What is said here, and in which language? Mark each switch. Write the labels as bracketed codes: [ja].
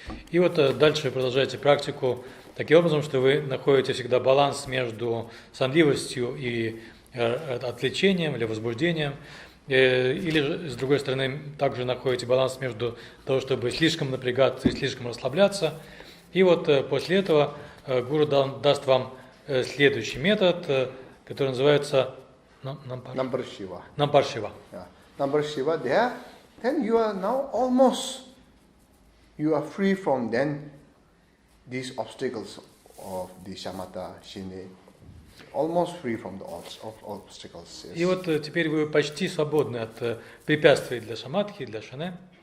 [ru] И вот дальше вы продолжаете практику таким образом, что вы находите всегда баланс между сонливостью и отвлечением или возбуждением, или же, с другой стороны, также находите баланс между того, чтобы слишком напрягаться и слишком расслабляться. И вот после этого Гуру даст вам следующий метод, который называется [en] Number Shiva. Number Shiva. Yeah. Number Shiva, there, then you are now almost, you are free from then these obstacles of the shamatha, shine, almost free from the obstacles. Yes. [ru] И вот теперь вы почти свободны от препятствий для шаматхи, для шане.